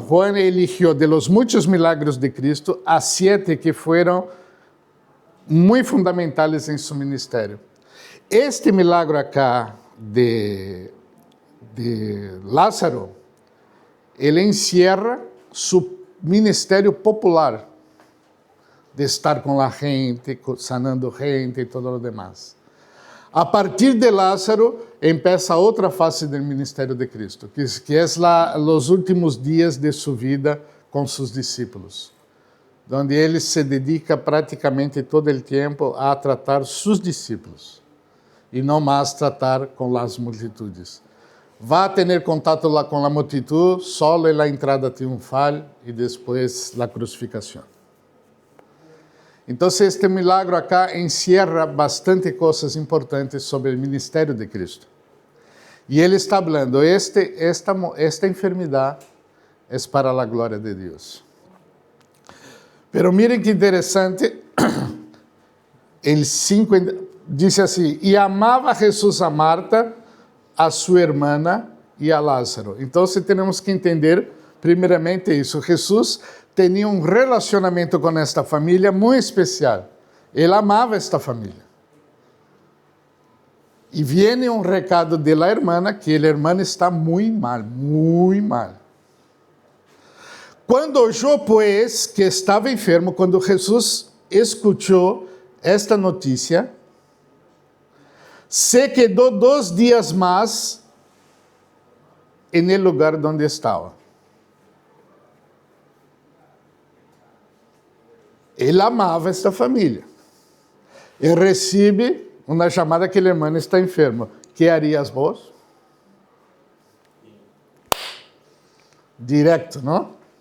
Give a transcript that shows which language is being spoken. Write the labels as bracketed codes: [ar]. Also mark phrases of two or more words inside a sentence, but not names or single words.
[es] Juan eligió de los muchos milagros de Cristo a 7 que fueron muy fundamentales en su ministerio. Este milagro acá de Lázaro, él encierra su ministério popular, [pt] de estar com a gente, sanando gente e todo o demás. A partir de Lázaro, empieza outra fase do ministério de Cristo, que é os últimos dias de sua vida com seus discípulos, onde ele se dedica praticamente todo o tempo a tratar seus discípulos, e não mais tratar com as multitudes. [es] Va a tener contato con la multitud solo en la entrada triunfal y después la crucificación. Entonces, este milagro acá encierra bastante cosas importantes sobre el ministerio de Cristo. Y él está hablando, esta enfermedad es para la gloria de Dios. Pero miren qué interesante, el 5 dice así, y amaba Jesús a Marta, [pt] a sua hermana e a Lázaro. Então, temos que entender, primeiramente, isso. Jesus tinha um relacionamento com esta família muito especial. Ele amava esta família. E vem um recado [es] de la hermana, [pt] que a hermana está muito mal, muito mal. Quando eu, pues, que estava enfermo, quando Jesus escutou esta notícia, [es] se quedó 2 días más en el lugar donde estaba. [pt] Ele amava esta família. E recebe uma chamada que o irmão está enfermo. [es] Que harias vos? [pt] Direto, não?